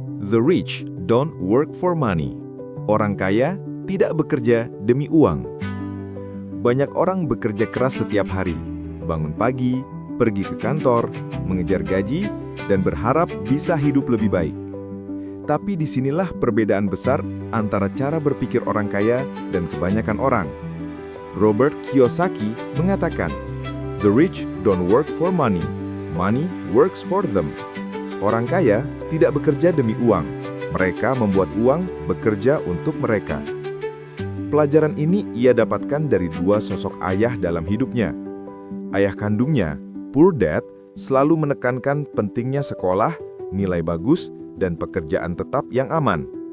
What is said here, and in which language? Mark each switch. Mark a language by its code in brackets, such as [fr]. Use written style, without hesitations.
[en] The rich don't work for money. [id] Orang kaya tidak bekerja demi uang. Banyak orang bekerja keras setiap hari, bangun pagi, pergi ke kantor, mengejar gaji, dan berharap bisa hidup lebih baik. Tapi disinilah perbedaan besar antara cara berpikir orang kaya dan kebanyakan orang. [en] Robert Kiyosaki mengatakan, "The rich don't work for money. Money works for them." [id] Orang kaya tidak bekerja demi uang. Mereka membuat uang bekerja untuk mereka. Pelajaran ini ia dapatkan dari dua sosok ayah dalam hidupnya. Ayah kandungnya, Poor Dad, selalu menekankan pentingnya sekolah, nilai bagus, dan pekerjaan tetap yang aman.